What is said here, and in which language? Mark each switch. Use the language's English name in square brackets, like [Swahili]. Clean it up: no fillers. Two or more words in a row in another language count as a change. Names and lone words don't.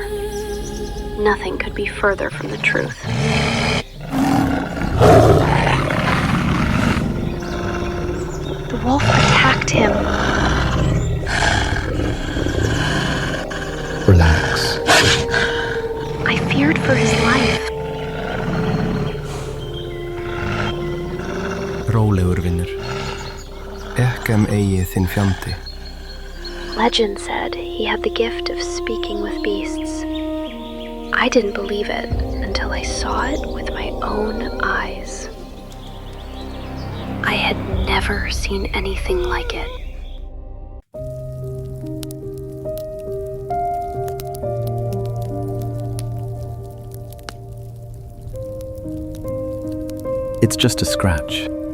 [English] Nothing could be further from the truth. The wolf attacked him. Relax. I feared for his life. [Icelandic] Rólegur vinur. Ekkem eigi þinn fjandi. [English] Legend said he had the gift of speaking with beasts. I didn't believe it until I saw it with my own eyes. I had never seen anything like it. It's just a scratch.